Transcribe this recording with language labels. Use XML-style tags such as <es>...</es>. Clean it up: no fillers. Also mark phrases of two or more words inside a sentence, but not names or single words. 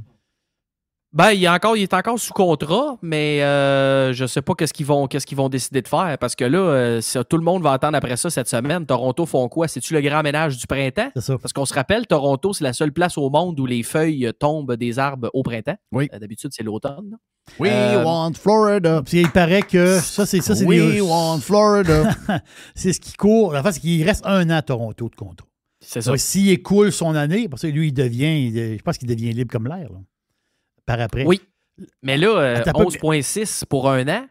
<fr>Ben, il est encore sous contrat, mais je sais pas qu'est-ce qu'ils vont décider de faire, parce que là, tout le monde va attendre après ça cette semaine. Toronto font quoi? C'est-tu le grand ménage du printemps? C'est ça. Parce qu'on se rappelle, Toronto, c'est la seule place au monde où les feuilles tombent des arbres au printemps. Oui. D'habitude, c'est l'automne. Là.</fr> <en>We want Florida.</en> <fr>Puis il paraît que ça, c'est</fr> <en>We want Florida.</en> <fr>c'est ce qui court. La face, c'est qu'il reste 1 an à Toronto de contrat. C'est ça. S'il écoule son année, parce que lui, je pense qu'il devient libre comme l'air. Là. Par après. Oui. Mais là, Attends, 11,6 pour 1 an.</fr>